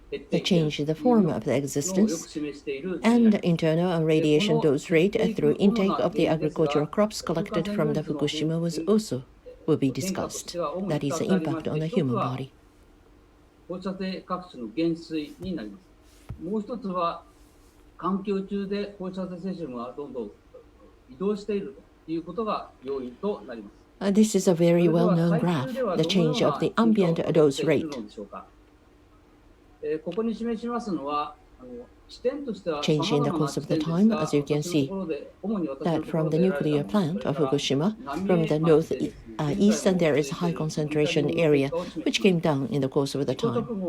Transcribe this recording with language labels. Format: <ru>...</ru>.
<en>The change in the form of the existence and the internal and radiation dose rate through intake of the agricultural crops collected from the Fukushima will be discussed. That is the impact on the human body.</en> <ja>放射性各種の減衰になります。もう一つは環境中で放射性セシウムがどんどん移動しているということが要因となります。</ja> <en>This is a very well-known graph, the change of the ambient dose rate.</en> <ja>ここに示しますのは</ja> <en>change in the course of the time, as you can see, that from the nuclear plant of Fukushima, from the northeast, and there is a high concentration area, which came down in the course of the time.</en>